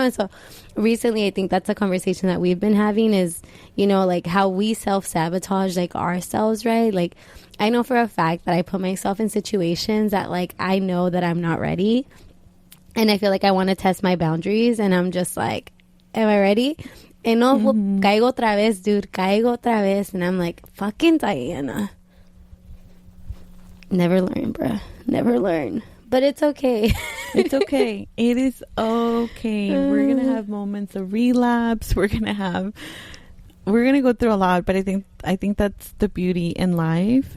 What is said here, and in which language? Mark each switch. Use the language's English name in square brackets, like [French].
[English] And so recently I think that's a conversation that we've been having is, you know, like how we self-sabotage like ourselves, right? Like I know for a fact that I put myself in situations that like I know that I'm not ready and I feel like I want to test my boundaries and I'm just like, am I ready? [Spanish] And no, caigo otra vez, dude, caigo otra vez. [English] And I'm like, fucking Diana, never learn, bruh, never learn. But it's okay. It's okay. It is okay. We're going to have moments of relapse. We're going to go through a lot, but I think that's the beauty in life.